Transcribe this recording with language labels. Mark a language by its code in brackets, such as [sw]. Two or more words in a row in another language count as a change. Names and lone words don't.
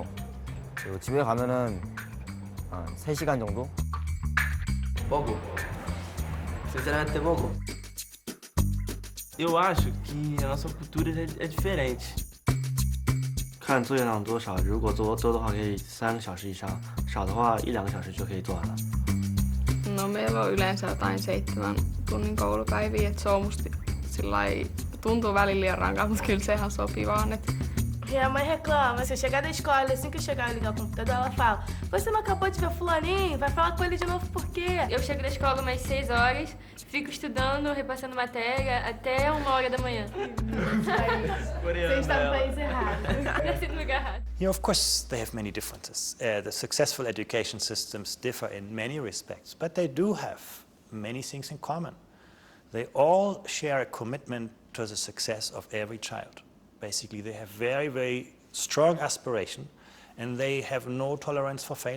[ko] 그리고 집에 가면은 한 3시간 정도? [pt] Pouco. Sinceramente, pouco. Eu acho que a nossa cultura é diferente. [zh] 看作业量多少，如果做的话可以3个小时以上，少的话1-2个小时就可以做完了。 [fi] No meillä on yleensä jotain 7 tunnin koulupäiviä, että se on musta sillai, tuntuu välillä liian rankalta, mutta kyllä se ihan sopivaa. [pt] Minha mãe reclama, se eu chegar da escola, assim que eu chegar e ligar o computador, ela fala: você não acabou de ver fulaninho? Vai falar com ele de novo por quê? Eu chego da escola umas 6 horas, fico estudando, repassando matéria até 1h da manhã. Você está no país errado. Nasci no lugar errado. [en] Yeah, of course, they have many differences. The successful education systems differ in many respects, but they do have many things in common. They all share a commitment to the success of every child. Basically, they have very, very strong aspiration, and they have no tolerance for failure.